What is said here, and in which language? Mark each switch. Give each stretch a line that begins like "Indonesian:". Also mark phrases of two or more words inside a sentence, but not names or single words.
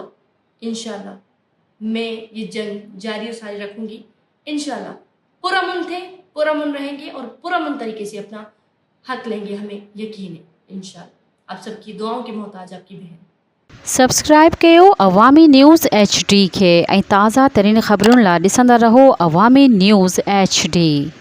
Urdu: انشاءاللہ میں یہ جنگ جاری و ساری رکھوں گی۔ انشاءاللہ پرامن تھے، پرامن رہیں گے اور پرامن طریقے سے اپنا حق لیں گے، ہمیں یقین ہے انشاءاللہ۔ آپ سب کی دعاؤں کی محتاج آپ کی بہن۔
Sindhi: سبسکرائب کयो عوامی نیوز HD کے ऐं ताज़ा तरीन ख़बरुनि लाइ ॾिसंदा रहो अवामी न्यूज़ HD।